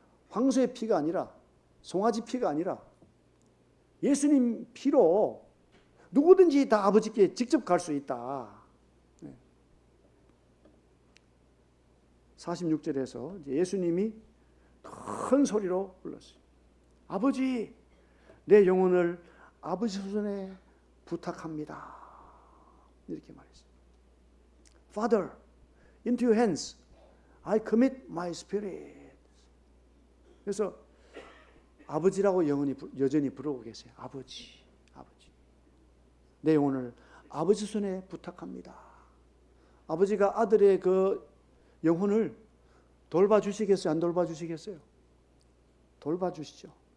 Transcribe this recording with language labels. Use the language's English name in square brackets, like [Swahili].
[Korean] 황소의 피가 아니라 송아지 피가 아니라 예수님 피로 누구든지 다 아버지께 직접 갈 수 있다. 46절에서 예수님이 큰 소리로 불렀어요. 아버지, 내 영혼을 아버지 손에 부탁합니다. 이렇게 말했어요. [English] Father, into your hands I commit my spirit. [Korean] 그래서 아버지라고 여전히 부르고 계세요. 아버지, 아버지. 내 영혼을 아버지 손에 부탁합니다. 아버지가 아들의 그 영혼을 돌봐주시겠어요? 안 돌봐주시겠어요? 돌봐주시죠.